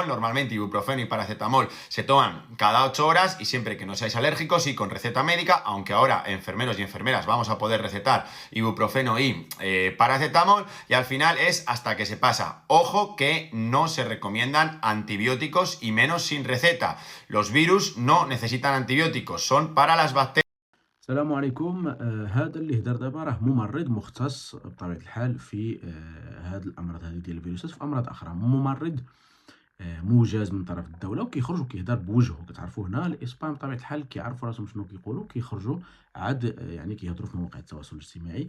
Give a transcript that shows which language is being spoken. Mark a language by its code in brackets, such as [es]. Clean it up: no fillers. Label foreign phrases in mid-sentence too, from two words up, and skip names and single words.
[es] Normalmente ibuprofeno y paracetamol se toman cada 8 horas y siempre que no seáis alérgicos y con receta médica, aunque ahora enfermeros y enfermeras vamos a poder recetar ibuprofeno y paracetamol, y al final es hasta que se pasa. Ojo que no se recomiendan antibióticos y menos sin receta. Los virus no necesitan antibióticos, son para las bacterias. [ar] السلام عليكم. هذا اللي هدر دابا راه ممرض مختص بطبيعة الحال في هاد الأمراض هذه ديال الفيروسات في أمراض أخرى. ممرض موجز من طرف الدولة وكيخرج وكيهضر بوجهه. كتعرفوا هنا الإسبان بطبيعة الحال كيعرفوا راسهم شنو كيقولوا، كيخرجوا عاد يعني كيهضروا في مواقع التواصل الاجتماعي.